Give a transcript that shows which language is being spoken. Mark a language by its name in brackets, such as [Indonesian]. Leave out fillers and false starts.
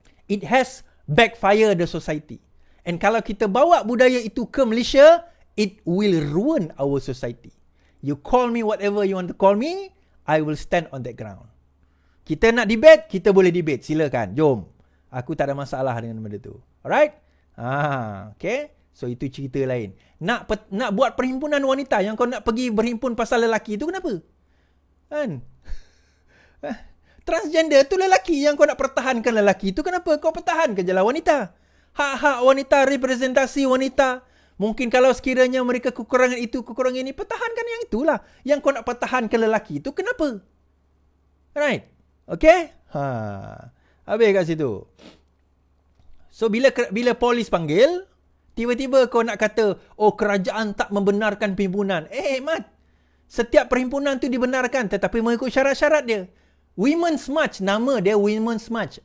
[English] It has backfired the society. And [Malay] kalau kita bawa budaya itu ke Malaysia, [English] it will ruin our society. You call me whatever you want to call me, I will stand on that ground. [Malay] Kita nak debate, kita boleh debate. Silakan, jom. Aku tak ada masalah dengan benda tu. Alright? Okay. So, itu cerita lain. Nak buat perhimpunan wanita yang kau nak pergi berhimpun pasal lelaki tu, kenapa? Kan? Transgender tu lelaki yang kau nak pertahankan lelaki tu, kenapa? Kau pertahankan je lah wanita. Hak-hak wanita, representasi wanita. Mungkin kalau sekiranya mereka kekurangan itu, kekurangan ini, pertahankan yang itulah. Yang kau nak pertahankan lelaki itu, kenapa? Right? Okay? Habis kat situ. So, bila polis panggil, tiba-tiba kau nak kata, oh, kerajaan tak membenarkan perhimpunan. Mat. Setiap perhimpunan tu dibenarkan, tetapi mengikut syarat-syarat dia. Women's March, nama dia Women's March.